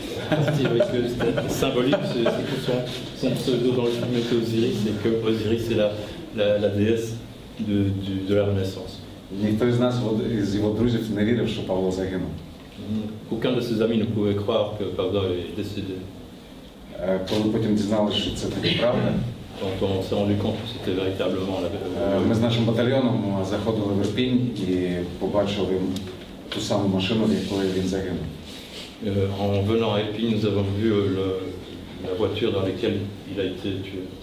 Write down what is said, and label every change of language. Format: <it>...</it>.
<fr>Avec le symbolique, c'est que son pseudo dans le film était Osiris, et que Osiris est la déesse de la Renaissance.</fr> <uk>Ніхто із нас, із його друзів, не вірив, що Павло загинув.</uk> <fr>Aucun de ses amis ne pouvait croire que Pablo est décédé.</fr> <uk>Коли потім дізналися, що це таки правда,</uk> <fr>Quand on s'est rendu compte que c'était véritablement</fr> <uk>ми з нашим батальйоном заходили в Ірпінь і побачили ту саму машину, в якої він загинув.</uk> <fr>En venant à Épine, nous avons vu la voiture dans laquelle il a été tué.</fr>